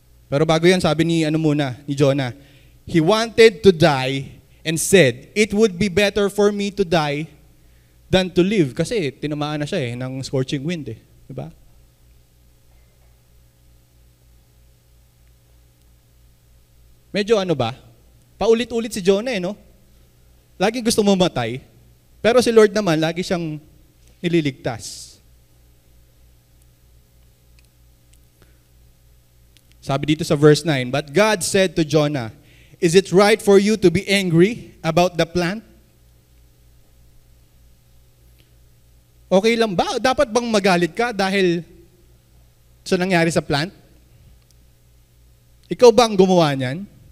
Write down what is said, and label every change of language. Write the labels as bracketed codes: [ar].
[tl] Pero bago yan, sabi ni Jonah, [en] he wanted to die and said, it would be better for me to die than to live. [tl] Kasi tinamaan na siya ng scorching wind Diba? Medyo paulit-ulit si Jonah no? Lagi gusto mamatay. Pero si Lord naman, lagi siyang nililigtas. Sabi dito sa [en] verse 9, but God said to Jonah, is it right for you to be angry about the plant? [tl] Okay lang ba? Dapat bang magalit ka dahil sa nangyari sa plant? Ikaw ba ang gumawa niyan?